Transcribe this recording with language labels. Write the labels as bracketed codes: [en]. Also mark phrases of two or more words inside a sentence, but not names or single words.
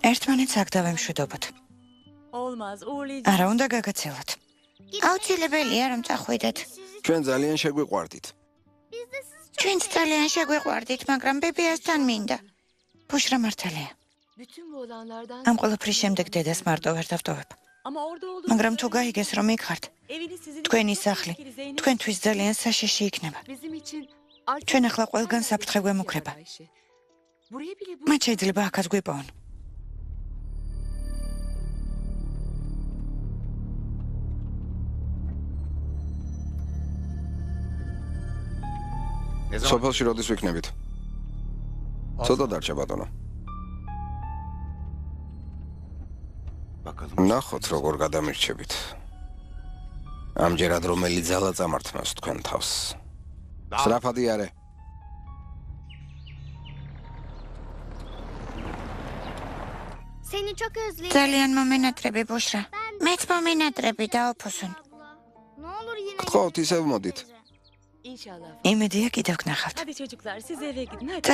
[ka] ერთმანეთს აქ დავემშვიდობოთ. [tr] Olmaz, uğurlayacağım. [ka] არა უნდა გაგაცილოთ. აუცილებელია რომ წახვიდეთ. ჩვენ ძალიან შეგვიყვარდით. ჩვენც ძალიან შეგვიყვარდით, მაგრამ ბებიასთან მინდა. ბუშრა მართალია. [tr] Bütün bu olanlardan [ka] ამ ყველაფრის შემდეგ დედას მარტო ვერ დავტოვებ. [tr] Ama orada olduğunuz [ka] მაგრამ თუ გაიგეს რომ იქ ხართ, [tr] eviniz sizin [ka] თქვენი [tr] için [ka] სახლი [tr] tehlikeli Zeynep. [ka] თქვენთვის ძალიან საშიში იქნება. [tr] bizim için [ka] ჩვენ ახლა ყველგან საფრთხე გვემუქრება. [tr] Buraya bile bu [ka] მათ შეიძლება აქაც გვიპოვონ. სოფელში როდის ვიქნებით? ცოტა დარჩა ბატონო. ნახოთ როგორ გადამირჩებით. ამჯერად რომელი ძალა წამართმევს თქვენ თავს. სრაფადი არე. [tr] Seni çok özledim. [ka] ძალიან მომენატრები ბუშრა. მეც მომენატრები დაოფოსონ. [tr] Ne olur yine [ka] გთხოვთ ისევ მოდით. [tr] inşallah. [ka] იმედია კიდევ გნახავთ. [tr] Hadi çocuklar siz eve gidin hadi.